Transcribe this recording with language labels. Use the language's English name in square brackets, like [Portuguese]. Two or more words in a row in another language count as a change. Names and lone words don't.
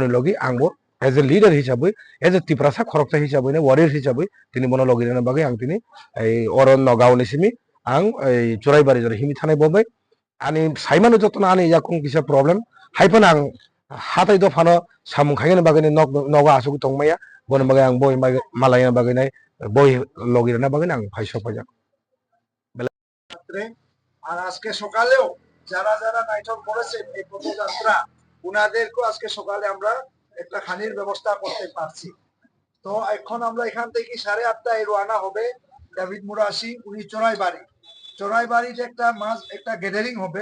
[Kok Borok] लगी आंबो [English] as a leader [Kok Borok] हिसाबै [English] as a [Kok Borok] तिप्रासा खरकसा हिसाबै वारियर हिसाबै दिनै बनो लगिनो बागै आं दिनै अरन नगावनि सिमी आं चुराइबारि जरे हिमी थानाय बबाय आनि साइमानो जतन आनि याकुं किसा प्रब्लेम हाइफान आं हाथाय दफानो सामुं खायनो बागै नगा आसुग तंमाया बनो बागै आं बय मालायना बागै बय लगिनो बागै आं फाइसो फाइजा [Bangla] আর আজকে সকালেও যারা যারা নাইটল করেছেন এই পদযাত্রা উনাদেরকে আজকে সকালে আমরা একটা খানির ব্যবস্থা করতে পারছি। তো এখন আমরা এখান থেকে 8:30টায় রওনা হবে ডেভিড মুরাসি উনি চড়াইবাড়িতে একটা গ্যাদারিং হবে।